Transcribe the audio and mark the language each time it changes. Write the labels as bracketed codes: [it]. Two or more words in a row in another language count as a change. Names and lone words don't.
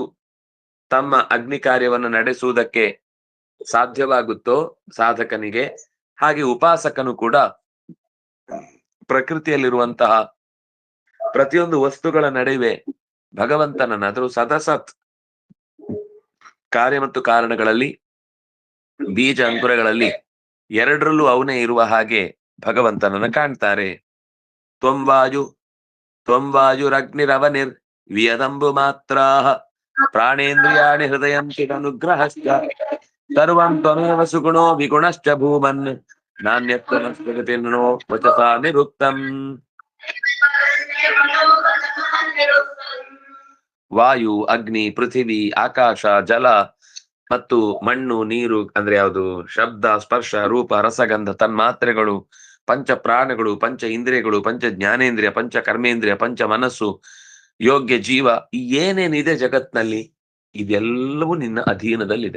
[kn] ತಮ್ಮ ಅಗ್ನಿ ಕಾರ್ಯವನ್ನು ನಡೆಸುವುದಕ್ಕೆ ಸಾಧ್ಯವಾಗುತ್ತೋ ಸಾಧಕನಿಗೆ, ಹಾಗೆ ಉಪಾಸಕನು ಕೂಡ ಪ್ರಕೃತಿಯಲ್ಲಿರುವಂತಹ ಪ್ರತಿಯೊಂದು ವಸ್ತುಗಳ ನಡುವೆ ಭಗವಂತನನ್ನ, ಅದರ ಸದಸತ್ ಕಾರ್ಯ ಮತ್ತು ಕಾರಣಗಳಲ್ಲಿ, ಬೀಜ ಅಂಕುರಗಳಲ್ಲಿ ಎರಡರಲ್ಲೂ ಅವನೇ ಇರುವ ಹಾಗೆ ಭಗವಂತನನ್ನ ಕಾಣ್ತಾರೆ. [sa] ತ್ವಂವಾಯುರಗ್ನಿರವನಿರ್ ವಿಯದಂಬು ಮಾತ್ರಾಹ ಪ್ರಾಣೇಂದ್ರಿಯಾಣಿ ಹೃದಯಂ ಚಿದನುಗ್ರಹಶ್ಚ ಸರ್ವಂ ತ್ವಮೇವ ಸುಗುಣೋ ವಿಗುಣಶ್ಚ ಭೂಮನ್ ನಾನ್ಯತ್ವನೋ ವಚಸಾ ನಿರುಕ್ತಂ. [kn] ವಾಯು, ಅಗ್ನಿ, ಪೃಥಿವಿ, ಆಕಾಶ, ಜಲ ಮತ್ತು ಮಣ್ಣು, ನೀರು ಅಂದ್ರೆ ಯಾವುದು, ಶಬ್ದ, ಸ್ಪರ್ಶ, ರೂಪ, ರಸಗಂಧ, ತನ್ಮಾತ್ರೆಗಳು, ಪಂಚ ಪ್ರಾಣಗಳು, ಪಂಚ ಇಂದ್ರಿಯಗಳು, ಪಂಚ ಜ್ಞಾನೇಂದ್ರಿಯ, ಪಂಚ ಕರ್ಮೇಂದ್ರಿಯ, ಪಂಚ ಮನಸ್ಸು, ಯೋಗ್ಯ ಜೀವ, ಏನೇನಿದೆ ಜಗತ್ನಲ್ಲಿ ಇದೆಲ್ಲವೂ ನಿನ್ನ ಅಧೀನದಲ್ಲಿದೆ.